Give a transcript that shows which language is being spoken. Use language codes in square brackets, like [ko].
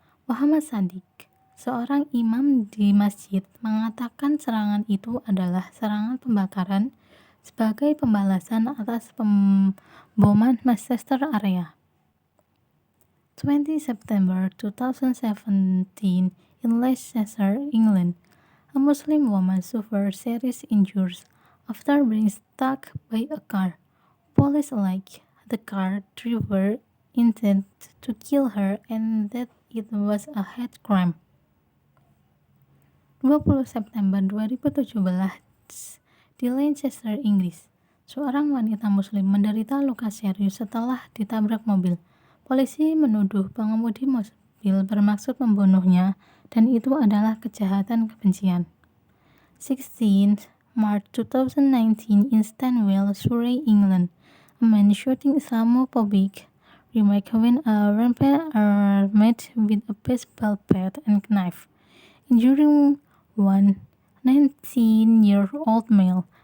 [id] Muhammad Sadiq, seorang imam di masjid, mengatakan serangan itu adalah serangan pembakaran sebagai pembalasan atas pemboman Manchester area. [en] 20 September 2017 in Leicester, England, a Muslim woman suffered serious injuries after being struck by a car. Police allege the car driver intended to kill her and that it was a hate crime. [id] 20 September 2017 di Leicester, Inggris, seorang wanita muslim menderita luka serius setelah ditabrak mobil. Polisi menuduh pengemudi mobil bermaksud membunuhnya dan itu adalah kejahatan kebencian. [en] 16 March 2019 in Stanwell, Surrey, England, a man shooting Islamophobic remark when a rampant armed with a baseball bat and knife, injuring one 19-year-old male.